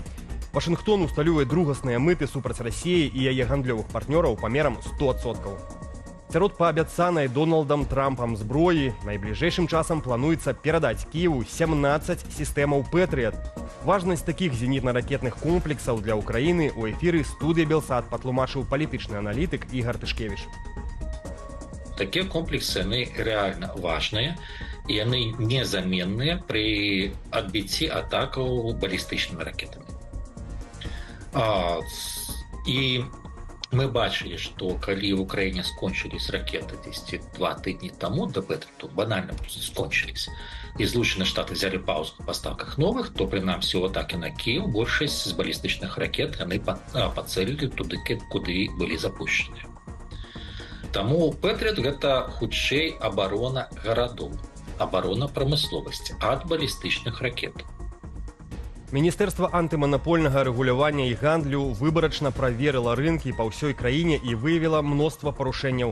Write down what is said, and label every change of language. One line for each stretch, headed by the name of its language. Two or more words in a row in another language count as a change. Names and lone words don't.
Belarusian: Вашынгтон усталюе другасныя мыты супраць Расіі і яе гандлёвых партнёраў памерам 100%. Сярод паабяцанай Дональдам Трампам зброі найбліжэйшым часам плануецца перадаць Кіеву 17 сістэмаў «Пэтрыят». Важнасць такіх зенітна-ракетных комплексаў для Украіны ў эфіры студыі «Белсат» патлумачыў палітычны аналітык Ігар Тышкевіч.
Russian: Такие комплексы, они реально важные, и они незаменные при отбитии атаков баллистичными ракетами. И мы бачили, что когда в Украине скончились ракеты 2
Ukrainian: тижні тому,
Russian: до Петриту, банально просто скончились, и Злученные Штаты взяли паузу в поставках новых, то при нам всего атаки на Киев, большесть из баллистичных ракет, они поцелили туда, куда были запущены.
Belarusian: Таму Пэтрыят – гэта хутчэй абарона гарадоў, абарона прамысловасці ад балістычных ракет. Міністэрства антыманапольнага рэгулявання і гандлю выбарачна праверыла рынкі па ўсёй краіне і выявіла мноства парушэнняў.